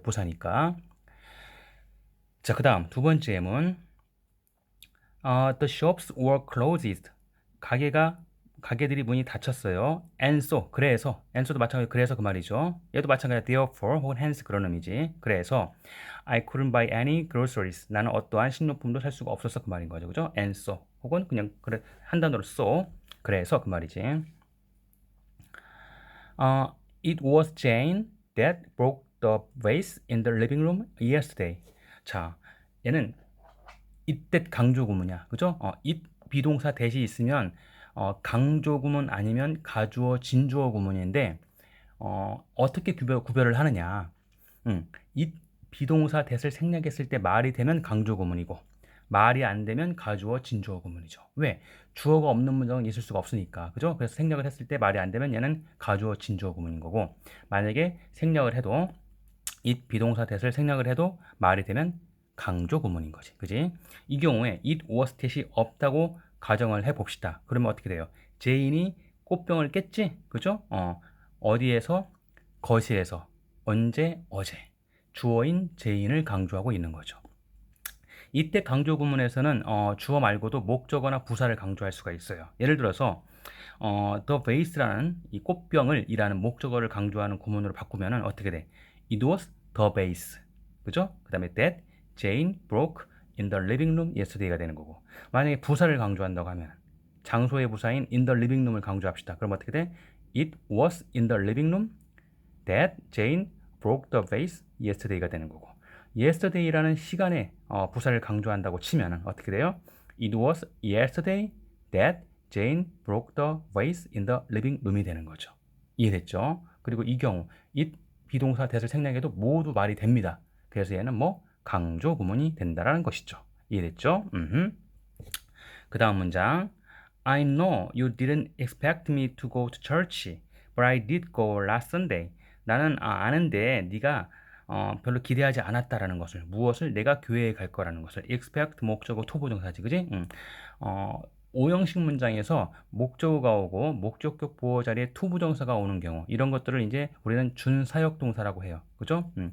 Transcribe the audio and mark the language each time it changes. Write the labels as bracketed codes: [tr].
[ko] 부사니까. 자, 그 다음 두 번째 예문. [en] The shops were closed. [ko] 가게들이 문이 닫혔어요. [en] And so, [ko] 그래서, and so도 마찬가지로 그래서 그 말이죠. 얘도 마찬가지로 therefore 혹은 hence 그런 의미지. 그래서 [en] I couldn't buy any groceries. [ko] 나는 어떠한 식료품도 살 수가 없었어 그 말인 거죠. 그죠? [en] And so [ko] 혹은 그냥 그래 한 단어로 so 그래서 그 말이지. [en] It was Jane that broke the vase in the living room yesterday. [ko] 자, 얘는 이때 강조 구문이야. 그죠? it 비동사 대시 있으면 강조 구문 아니면 가주어 진주어 구문인데 어떻게 구별을 하느냐? it 비동사 대를 생략했을 때 말이 되면 강조 구문이고 말이 안 되면 가주어 진주어 구문이죠. 왜? 주어가 없는 문장은 있을 수가 없으니까. 그죠? 그래서 생략을 했을 때 말이 안 되면 얘는 가주어 진주어 구문인 거고 만약에 생략을 해도 it 비동사 대를 생략을 해도 말이 되면 강조 구문인 거지. 그지? 이 경우에 it was that이 없다고 가정을 해 봅시다. 그러면 어떻게 돼요? 제인이 꽃병을 깼지? 그죠? 어디에서? 거실에서. 언제? 어제. 주어인 제인을 강조하고 있는 거죠. 이때 강조 구문에서는 주어 말고도 목적어나 부사를 강조할 수가 있어요. 예를 들어서 the vase라는 이 꽃병을 이라는 목적어를 강조하는 구문으로 바꾸면은 어떻게 돼? [en] It was the vase. [ko] 그죠? 그다음에 [en] that Jane broke in the living room yesterday가 [ko] 되는 거고. 만약에 부사를 강조한다고 하면 장소의 부사인 in the living room을 강조합시다. 그럼 어떻게 돼? [en] It was in the living room that Jane broke the vase yesterday가 [ko] 되는 거고. yesterday라는 시간에 부사를 강조한다고 치면 어떻게 돼요? [en] It was yesterday that Jane broke the vase in the living room이 [ko] 되는 거죠. 이해됐죠? 그리고 이 경우 it 비동사 that을 생략해도 모두 말이 됩니다. 그래서 얘는 뭐 강조 구문이 된다라는 것이죠. 이해됐죠? 그 다음 문장. [en] I know you didn't expect me to go to church, but I did go last Sunday. [ko] 나는 아는데 네가 별로 기대하지 않았다라는 것을 무엇을 내가 교회에 갈 거라는 것을 expect 목적어 토부정사지 그지? 오형식 문장에서 목적어가 오고 목적격 보호 자리에 투부정사가 오는 경우 이런 것들을 이제 우리는 준사역 동사라고 해요. 그죠?